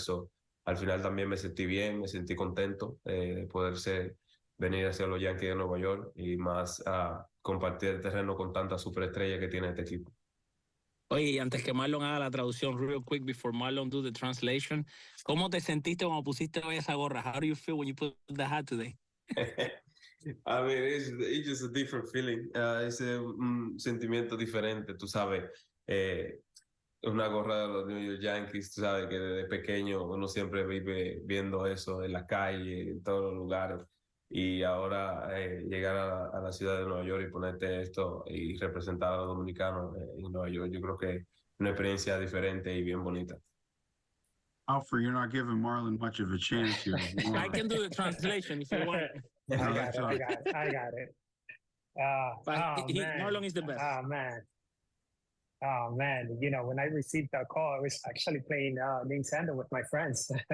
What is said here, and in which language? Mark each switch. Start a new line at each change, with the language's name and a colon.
Spanish: So, al final también me sentí bien, me sentí contento de poder venir hacia los Yankees de Nueva York y más a compartir el terreno con tantas superestrellas que tiene este equipo. Oye, y antes que Marlon haga la traducción,
English: real quick, before Marlon do the translation,
Spanish: ¿cómo te sentiste cuando pusiste hoy esa gorra?
English: How do you feel when you put the hat today? I mean, it's just a different feeling.
Spanish: Es un sentimiento diferente, tú sabes. Una gorra de los New York Yankees, tú sabes que desde pequeño uno siempre vive viendo eso en la calle, en todos los lugares. Y ahora llegar a la ciudad de Nueva York y ponerte esto y representar a los dominicanos en Nueva York, yo creo que es una experiencia diferente y bien bonita.
English: Alfred, you're not giving Marlon much of a chance here. I can do the translation if you want. I got it. Man. Marlon is the best. Oh man, you know, when I received that call, I was actually playing Nintendo with my friends.